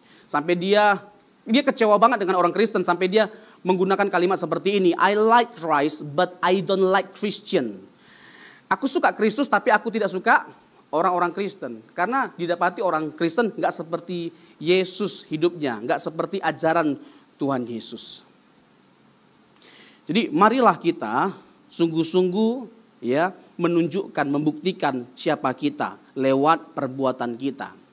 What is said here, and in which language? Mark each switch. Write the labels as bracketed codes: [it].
[id] Sampai dia kecewa banget dengan orang Kristen sampai dia menggunakan kalimat seperti ini. [en] I like Christ but I don't like Christian. [id] Aku suka Kristus tapi aku tidak suka orang-orang Kristen. Karena didapati orang Kristen gak seperti Yesus hidupnya. Gak seperti ajaran Tuhan Yesus. Jadi marilah kita sungguh-sungguh ya menunjukkan, membuktikan siapa kita lewat perbuatan kita.